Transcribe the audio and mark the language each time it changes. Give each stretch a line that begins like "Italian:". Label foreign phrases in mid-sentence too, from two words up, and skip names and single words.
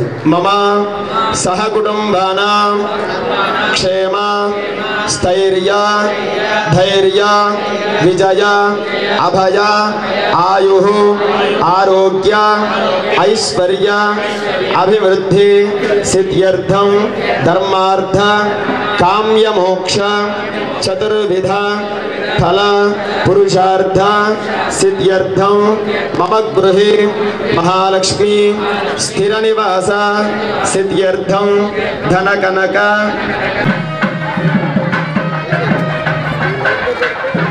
Sanskrit: మమ సహ కుటుంబానాం క్షేమ స్థైర్య ధైర్య విజయ అభయ ఆయు ఆరోగ్య ఐశ్వర్య అభివృద్ధి సిద్ధ్యర్థం ధర్మార్థ काम्यमोक्ष चतुर्विध फल पुरुषार्थ सिद्ध्यर्थं मम गृहे महालक्ष्मी स्थिर निवास सिद्ध्यर्थं धनकनक